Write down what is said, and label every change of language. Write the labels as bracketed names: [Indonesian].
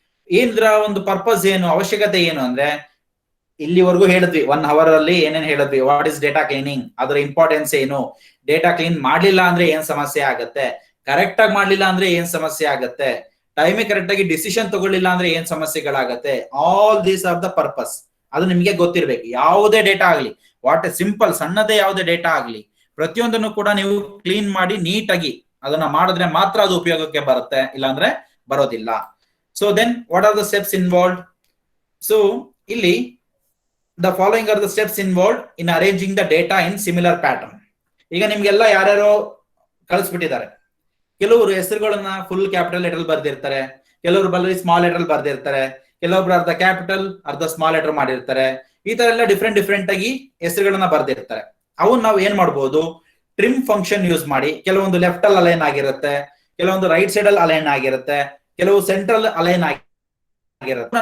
[Kannada] ಏನ್ರ ಒಂದು ಪರ್ಪಸ್ ಏನು, ಅವಶ್ಯಕತೆ ಏನು ಅಂದ್ರೆ, ಇಲ್ಲಿವರೆಗೂ ಹೇಳಿದ್ವಿ 1 hour ಅಲ್ಲಿ ಏನೇನ್ ಹೇಳಿದ್ವಿ, [English] what is data cleaning, [Kannada] ಅದರ ಇಂಪಾರ್ಟೆನ್ಸ್ ಏನು, ಡೇಟಾ ಕ್ಲೀನ್ ಮಾಡ್ಲಿಲ್ಲ ಅಂದ್ರೆ ಏನ್ ಸಮಸ್ಯೆ ಆಗತ್ತೆ, ಕರೆಕ್ಟ್ ಆಗಿ ಮಾಡ್ಲಿಲ್ಲ ಅಂದ್ರೆ ಏನ್ ಸಮಸ್ಯೆ ಆಗತ್ತೆ, ಟೈಮಿಗೆ ಕರೆಕ್ಟ್ ಆಗಿ ಡಿಸಿಷನ್ ತಗೊಳ್ಳಿಲ್ಲ ಅಂದ್ರೆ ಏನ್ ಸಮಸ್ಯೆಗಳಾಗತ್ತೆ. [English] All these are the purpose. [Kannada] ಅದು ನಿಮ್ಗೆ ಗೊತ್ತಿರ್ಬೇಕು. ಯಾವುದೇ ಡೇಟಾ ಆಗ್ಲಿ, ವಾಟ್ ಸಿಂಪಲ್ ಸಣ್ಣದೇ ಯಾವುದೇ ಡೇಟಾ ಆಗ್ಲಿ, ಪ್ರತಿಯೊಂದನ್ನು ಕೂಡ ನೀವು ಕ್ಲೀನ್ ಮಾಡಿ ನೀಟಾಗಿ ಅದನ್ನ ಮಾಡಿದ್ರೆ ಮಾತ್ರ ಅದು ಉಪಯೋಗಕ್ಕೆ ಬರುತ್ತೆ, ಇಲ್ಲಾಂದ್ರೆ ಬರೋದಿಲ್ಲ. [English] So then what are the steps involved? So ಇಲ್ಲಿ the following are the steps involved in arranging the data in similar pattern. [Kannada] ಈಗ ನಿಮ್ಗೆಲ್ಲ ಯಾರ್ಯಾರೋ ಕಳಿಸ್ಬಿಟ್ಟಿದ್ದಾರೆ. ಕೆಲವರು ಹೆಸರುಗಳನ್ನ ಫುಲ್ ಕ್ಯಾಪಿಟಲ್ ಲೆಟರ್ ಬರ್ದಿರ್ತಾರೆ, ಕೆಲವರು ಬರೀ ಸ್ಮಾಲ್ ಲೆಟರ್ ಬರ್ದಿರ್ತಾರೆ, ಕೆಲವೊಬ್ರು ಅರ್ಧ ಕ್ಯಾಪಿಟಲ್ ಅರ್ಧ ಸ್ಮಾಲ್ ಲೆಟರ್ ಮಾಡಿರ್ತಾರೆ. ಈ ತರ ಎಲ್ಲ ಡಿಫ್ರೆಂಟ್ ಆಗಿ ಹೆಸರುಗಳನ್ನ ಬರ್ದಿರ್ತಾರೆ. ಅವನ್ನ ನಾವು ಏನ್ ಮಾಡ್ಬೋದು, ಟ್ರಿಮ್ ಫಂಕ್ಷನ್ ಯೂಸ್ ಮಾಡಿ, ಕೆಲವೊಂದು ಲೆಫ್ಟ್ ಅಲ್ಲಿ ಅಲೈನ್ ಆಗಿರುತ್ತೆ, ಕೆಲವೊಂದು ರೈಟ್ ಸೈಡ್ ಅಲ್ಲಿ ಅಲೈನ್ ಆಗಿರುತ್ತೆ, ಕೆಲವು ಸೆಂಟ್ರಲ್ ಅಲೈನ್ ಆಗಿರುತ್ತೆ.